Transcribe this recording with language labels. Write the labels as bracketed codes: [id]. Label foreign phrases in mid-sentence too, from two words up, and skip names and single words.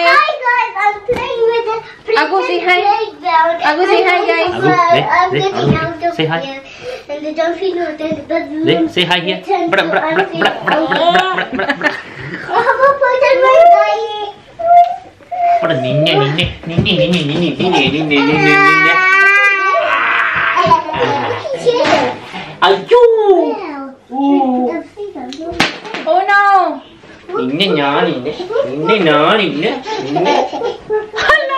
[en] Hi guys, I'm playing with the Agu, say hi. playground. Agu, say hi, guys. Agu, I'm there, getting Agu, out of say hi. here. And the dolphin know there's balloon. There, say hi here. Bra, bra, bra, bra, bra, bra, bra, bra, bra. I have a person right guys. What a ninja, ninja, ninja, ninja, ninja, ninja, ninja, ninja, ninja. Ayoo! Oh no! Ninja nya, ninja, ninja nya, ninja, ninja. Hala!